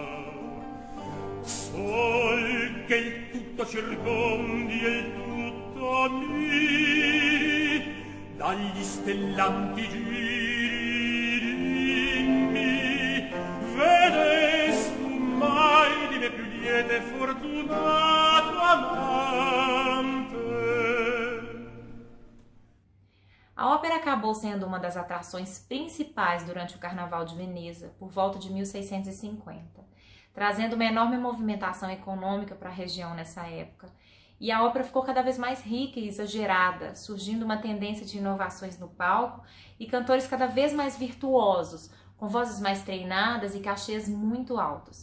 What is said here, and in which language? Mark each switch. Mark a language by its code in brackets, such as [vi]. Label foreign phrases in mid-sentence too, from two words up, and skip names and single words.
[it] Sol che il tutto circondi e il tutto miri, dagli stellanti giri, dimmi, vedestu mai di me più lieta e fortunato amante? [pt] A ópera acabou sendo uma das atrações principais durante o Carnaval de Veneza, por volta de 1650, trazendo uma enorme movimentação econômica para a região nessa época. E a ópera ficou cada vez mais rica e exagerada, surgindo uma tendência de inovações no palco e cantores cada vez mais virtuosos, com vozes mais treinadas e cachês muito altos.